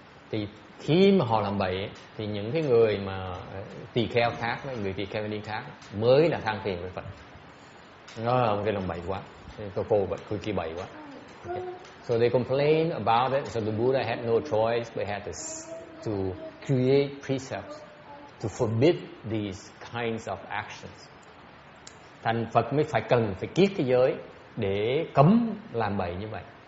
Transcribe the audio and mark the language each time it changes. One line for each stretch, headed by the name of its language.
Vietnamese: Thì khi mà họ làm bậy, thì những cái người mà tỳ kheo khác, người tỳ kheo ni khác mới là than phiền với Phật. Nói ông kia làm bậy quá, cô kia bậy quá.
English: Okay. So they complained about it. So the Buddha had no choice but had to create precepts to forbid these kinds of actions.
Vietnamese: Thành Phật mới cần phải kiết cái giới để cấm làm bậy như vậy.